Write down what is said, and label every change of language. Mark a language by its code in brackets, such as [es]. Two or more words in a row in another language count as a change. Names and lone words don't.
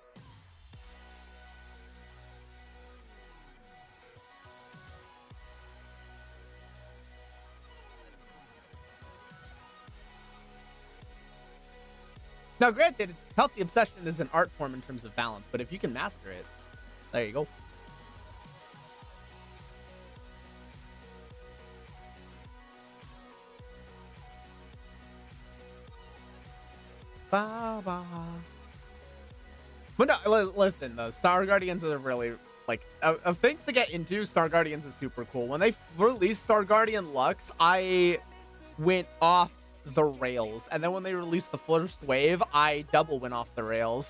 [en] Now, granted, healthy obsession is an art form in terms of balance, but if you can master it, there you go. Ba-ba. But no, listen, the Star Guardians are really, like, of things to get into, Star Guardians is super cool. When they released Star Guardian Lux, I went off the rails. And then when they released the first wave, I double went off the rails.